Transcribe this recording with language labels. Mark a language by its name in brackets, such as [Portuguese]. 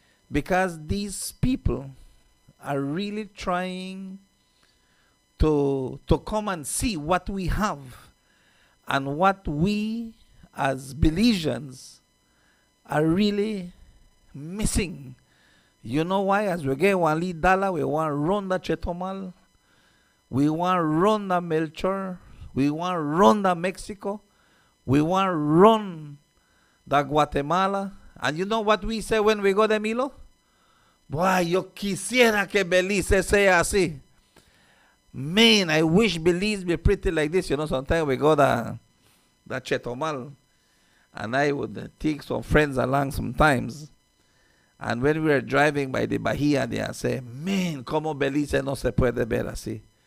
[English] Because these people are really trying to come and see what we have and what we as Belizeans are really missing. You know why? As we get one lead dollar, we want to run the Chetomal, we want to run the Melchor, we want to run the Mexico, we want to run the Guatemala. And you know what we say when we go there, Milo? [Spanish] Boy, yo quisiera que Belize sea así. [English] Man, I wish Belize be pretty like this. You know, sometimes we go the Chetomal, and I would take some friends along sometimes. And when we were driving by the Bahia, they say, man, [Spanish] como Belize no se puede ver así.